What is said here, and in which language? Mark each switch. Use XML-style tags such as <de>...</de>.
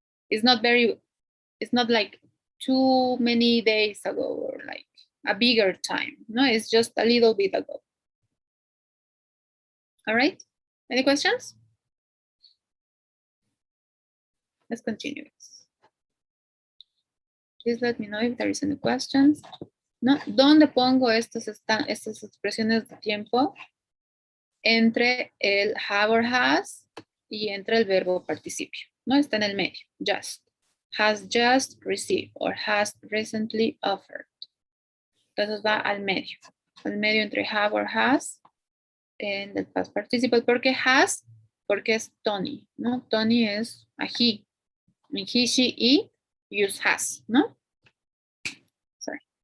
<en>It's not like too many days ago or like a bigger time. No, it's just a little bit ago. All right, any questions? Let's continue. Please let me know if there is any questions.</en> <es>¿No? ¿Dónde pongo estas expresiones de tiempo? Entre el have or has y entre el verbo participio. No, está en el medio, just.</es> <en>Has just received or has recently offered.</en> <es>Entonces va al medio entre have or has en el past participle. ¿Por qué has? Porque es Tony, ¿no? Tony es a he.</es> <en>He, she, it, use has,</en> <es>¿no?</es> <en>Sorry.</en>